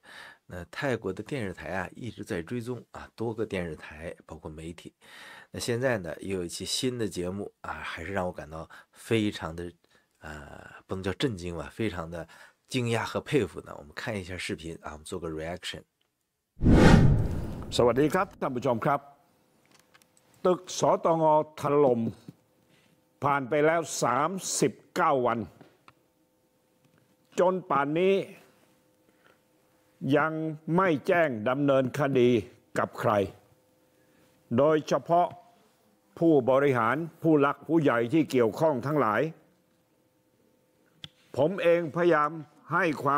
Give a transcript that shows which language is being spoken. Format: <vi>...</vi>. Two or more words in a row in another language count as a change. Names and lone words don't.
<zh>那泰国的电视台一直在追踪多个电视台包括媒体。那现在呢又有一期新的节目还是让我感到非常的不能叫震惊吧，非常的惊讶和佩服呢。我们看一下视频我们做个 reaction。</zh> <th>สวัสดีครับท่านผู้ชมครับตึกสตงถล่มผ่านไปแล้ว39วันจนป่านนี้ยังไม่แจ้งดำเนินคดีกับใครโดยเฉพาะผู้บริหารผู้หลักผู้ใหญ่ที่เกี่ยวข้องทั้งหลายผมเองพยายามให้ความ</th>